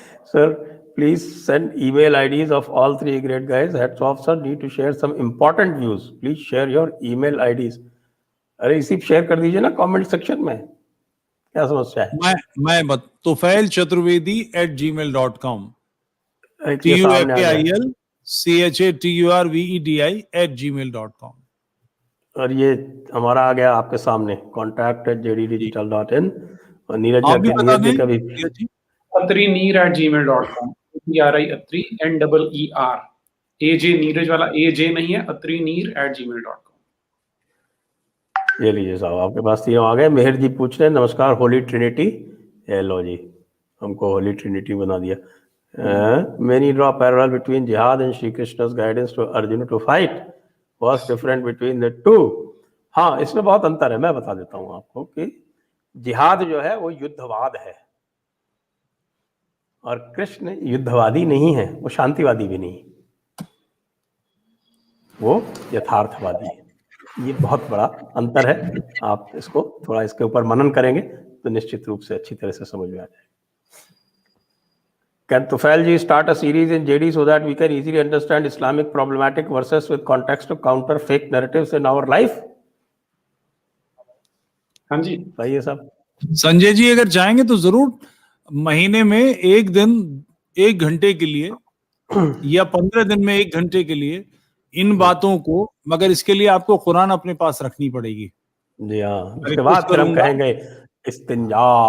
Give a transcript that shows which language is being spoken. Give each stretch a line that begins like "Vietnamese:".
English: Sir, please send email IDs of all three great guys. Hats off, sir. Need to share some important views. Please share your email IDs.
Hindi: अरे इसी share कर दीजिए ना comment section में, क्या समस्या है? मैं Tufail Chaturvedi @gmail.com, TUFAIL CHATURVEDI @gmail.com। और ये हमारा आ गया आपके सामने contact@jddigital.in। और नीरज आप भी बता दें कभी atreneer@gmail.com, atri NEER, AJ Neeraj वाला AJ नहीं है, atreneer@gmail.com। ये लीजिए साहब, आपके पास तीनों आ गए। मेहर जी पूछ रहे हैं, नमस्कार होली ट्रिनिटी। हेलो जी, हमको होली ट्रिनिटी बना दिया।
English: Many draw parallel between jihad and Shri Krishna's guidance to Arjuna to fight. What's different between the two?
Hindi: हाँ, इसमें बहुत अंतर है, मैं बता देता हूँ आपको कि जिहाद जो है वो युद्धवाद है और कृष्ण युद्धवादी नहीं है, वो शांतिवादी भी नहीं, वो यथार्थवादी है। ये बहुत बड़ा अंतर है। आप इसको थोड़ा इसके ऊपर मनन करेंगे तो निश्चित रूप से अच्छी तरह से समझ में आ जाएगा।
English: Can Tufail ji start a series in JD so that we can easily understand Islamic problematic verses with context to counter fake narratives in our life?
Hindi: हाँ जी, सही है साहब। संजय जी अगर चाहेंगे तो जरूर महीने में एक दिन 1 घंटे के लिए या 15 दिन में 1 घंटे के लिए इन बातों को, मगर इसके लिए आपको कुरान अपने पास रखनी पड़ेगी। जी हाँ, उसके बाद फिर हम कहेंगे इस्तिंजा।